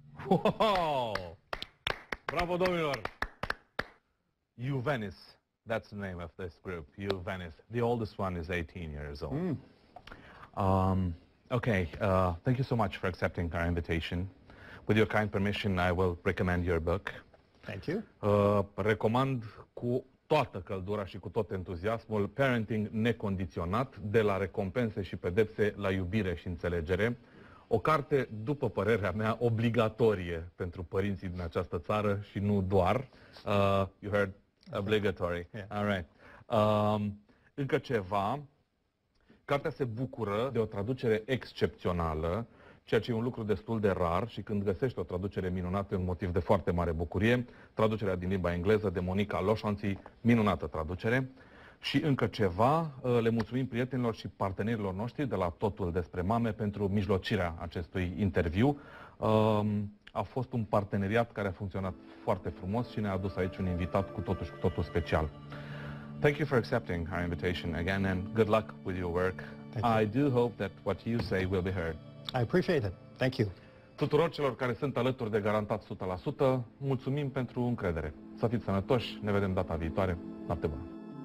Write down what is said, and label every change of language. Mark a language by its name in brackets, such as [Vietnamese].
[Romanian] Wow! Bravo, domnilor! Venice. [English] That's the name of this group, Venice. The oldest one is 18 years old. Okay, thank you so much for accepting our invitation. With your kind permission, I will recommend your book. Thank you. [Romanian] Recomand cu toată căldura și cu tot entuziasmul Parenting necondiționat, de la recompense și pedepse la iubire și înțelegere. O carte, după părerea mea, obligatorie pentru părinții din această țară și nu doar. [English] You heard? Obligatory. Yeah. All right. [Romanian] Încă ceva. Cartea se bucură de o traducere excepțională, ceea ce e un lucru destul de rar și când găsești o traducere minunată e un motiv de foarte mare bucurie. Traducerea din limba engleză de Monica Loșanții, minunată traducere. Și încă ceva, le mulțumim prietenilor și partenerilor noștri de la Totul despre mame pentru mijlocirea acestui interviu. A fost un parteneriat care a funcționat foarte frumos și ne-a adus aici un invitat cu totul și cu totul special. [English] Thank you for accepting our invitation again and good luck with your work. I do hope that what you say will be heard. I appreciate it. Thank you. [Romanian] Tuturor celor care sunt alături de Garantat 100%, mulțumim pentru încredere. Să fiți sănătoși, ne vedem data viitoare. Noapte bună!